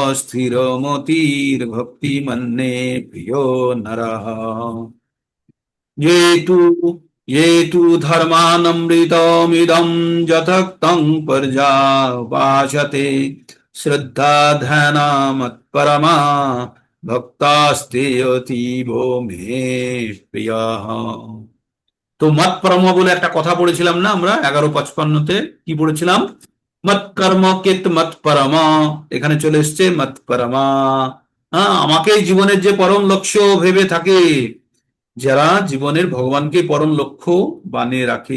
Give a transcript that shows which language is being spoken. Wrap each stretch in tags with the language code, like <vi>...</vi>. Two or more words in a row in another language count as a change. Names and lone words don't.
<sa>स्थिरमतिर्भक्तिमन्ये प्रियो नरः ये तु धर्मानमृतमिदं यथक्तं पर्यावाचते श्रद्धा ध्यानमत्परमा भक्तास्ते अतीवो मे प्रियः।</sa> <bn>তো</bn> <sa>মত পরম</sa> <bn>বলে একটা কথা পড়েছিলাম না আমরা 11:55-তে কি পড়েছিলাম?</bn> <sa>মত কর্ম কেত মত পরম,</sa> <bn>এখানে চলে এসছে</bn> <sa>মত পরমা।</sa> <bn>হ্যাঁ, আমাকে জীবনের যে পরম লক্ষ্য ভেবে থাকে, যারা জীবনের ভগবানকে পরম লক্ষ্য বানিয়ে রাখে।</bn>